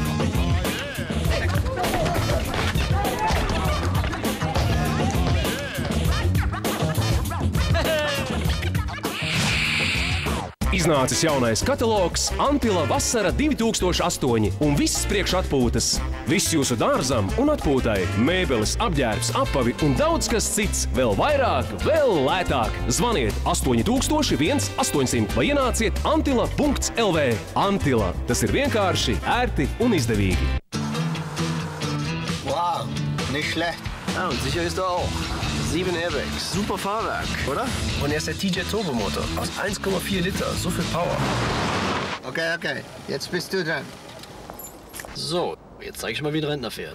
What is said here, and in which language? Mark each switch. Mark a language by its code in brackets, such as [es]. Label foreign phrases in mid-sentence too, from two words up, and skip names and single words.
[lv] Iznācis jaunais katalogs Antila Vasara 2008 un visas priekšatpūtas. Viss jūsu dārzam un atpūtai. Mēbeles, apģērbs, apavi un daudz kas cits. Vēl vairāk, vēl lētāk. Zvaniet 8000 800 vai ienāciet antila.lv. Antila. Tas ir vienkārši, ērti un izdevīgi. [de] Wow, nicht schlecht. Ja, und sicher ist er auch. 7 Airbags. Super Fahrwerk, oder? Und er ist der TJ Turbomotor aus 1,4 Liter. So viel Power. Okay. Jetzt bist du dran. So, jetzt zeig ich mal, wie ein Rentner fährt.